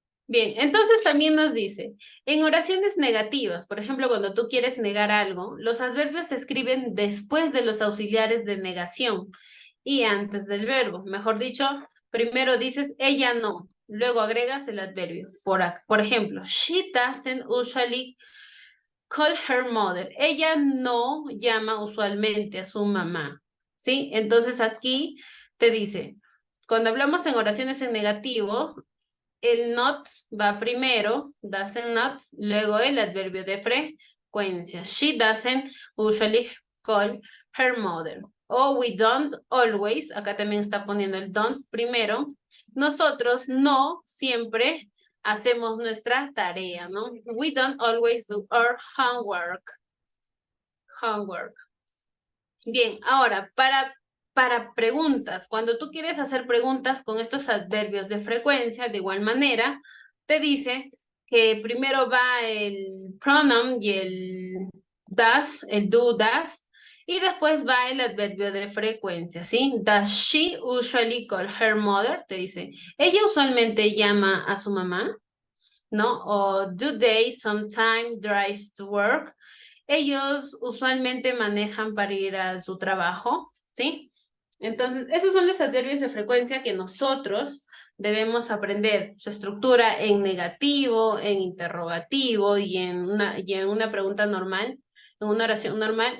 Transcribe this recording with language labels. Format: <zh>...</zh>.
<es>Bien, entonces también nos dice, en oraciones negativas, por ejemplo, cuando tú quieres negar algo, los adverbios se escriben después de los auxiliares de negación y antes del verbo. Mejor dicho, primero dices ella no, luego agregas el adverbio. Por ejemplo,</es> <en>she doesn't usually call her mother.</en> <es>Ella no llama usualmente a su mamá, ¿sí? Entonces aquí te dice, cuando hablamos en oraciones en negativo, el not va primero, doesn't not, luego el adverbio de frecuencia.</es> <en>She doesn't usually call her mother.</en> <es>O</es> <en>we don't always,</en> <es>acá también está poniendo el don't primero. Nosotros no siempre hacemos nuestra tarea, ¿no?</es> <en>We don't always do our homework. Homework.</en> <es>Bien, ahora, para preguntas, cuando tú quieres hacer preguntas con estos adverbios de frecuencia, de igual manera, te dice que primero va el pronoun y el does, el do, does, y después va el adverbio de frecuencia, ¿sí?</es> <en>Does she usually call her mother?</en> <es>Te dice, ¿ella usualmente llama a su mamá? ¿No?</es> <en>O do they sometimes drive to work?</en> <es>Ellos usualmente manejan para ir a su trabajo, ¿sí? Entonces, esos son los adverbios de frecuencia que nosotros debemos aprender. Su estructura en negativo, en interrogativo y en una pregunta normal, en una oración normal.</es>